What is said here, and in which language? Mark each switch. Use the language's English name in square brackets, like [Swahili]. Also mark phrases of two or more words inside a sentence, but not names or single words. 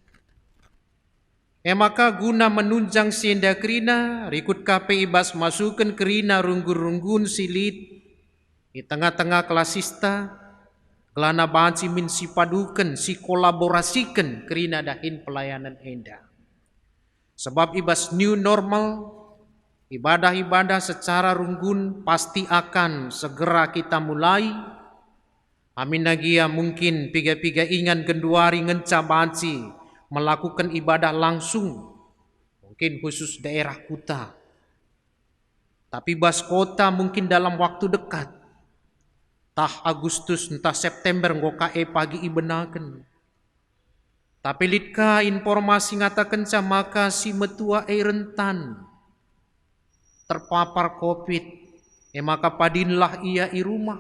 [Batak Karo] Maka guna menunjang sienda kerina, rikut KP ibas masukkan kerina runggun-runggun silit di tengah-tengah kelasista, kelana banci min si padukan, si kolaborasikan kerina dahin pelayanan enda. [Indonesian] Sebab ibas [English] new normal, [Indonesian] ibadah-ibadah secara runggun pasti akan segera kita mulai. [Batak Karo] Amin nagia mungkin piga-piga ingan genduari ngenca banci [Indonesian] melakukan ibadah langsung, mungkin khusus daerah kota. Tapi bas kota mungkin dalam waktu dekat, [Batak Karo] tah Agustus entah September ngokae pagi ibenaken. Tapi litka informasi ngatakan maka si metua rentan terpapar COVID, maka padinlah ia i rumah.